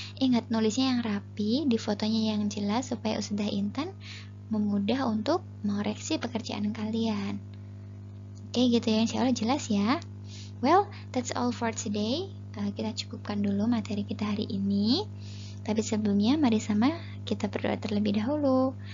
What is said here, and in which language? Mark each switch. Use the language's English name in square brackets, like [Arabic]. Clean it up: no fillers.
[Indonesian] Ingat, nulisnya yang rapi, di fotonya yang jelas supaya Ustadzah Intan memudah untuk mengoreksi pekerjaan kalian. Oke, gitu ya, insya Allah jelas ya. [English] Well, that's all for today. [Indonesian] Kita cukupkan dulu materi kita hari ini. Tapi sebelumnya, mari sama kita berdoa terlebih dahulu.